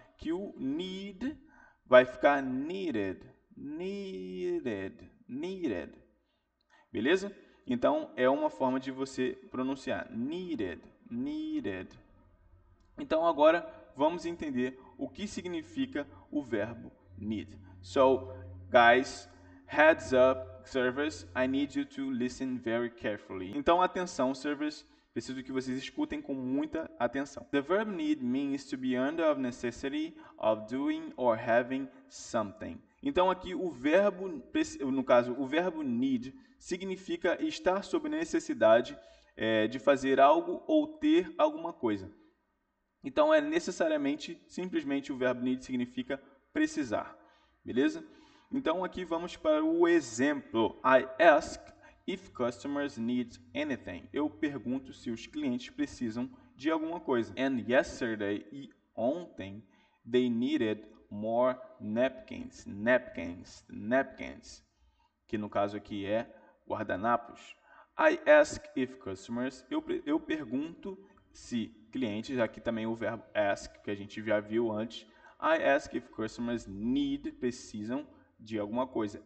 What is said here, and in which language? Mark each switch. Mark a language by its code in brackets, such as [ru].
[pt] Que o need vai ficar needed, needed, needed. Beleza? Então, é uma forma de você pronunciar. Needed, needed. Então, agora, vamos entender o que significa o verbo need. [en] So, guys, heads up, servers, I need you to listen very carefully. [pt] Então, atenção, servers, preciso que vocês escutem com muita atenção. [en] The verb need means to be under of necessity of doing or having something. [pt] Então, aqui, o verbo, no caso, o verbo need significa estar sob necessidade de fazer algo ou ter alguma coisa. Então, necessariamente, simplesmente o verbo need significa precisar. Beleza? Então, aqui vamos para o exemplo. [en] I ask if customers need anything. [pt] Eu pergunto se os clientes precisam de alguma coisa. [en] And yesterday, [pt] e ontem, [en] they needed more napkins. Napkins, napkins. [pt] Que no caso aqui é guardanapos. [en] I ask if customers. [pt] Eu pergunto se clientes, aqui também o verbo ask, que a gente já viu antes. [en] I ask if customers need, [pt] precisam de alguma coisa.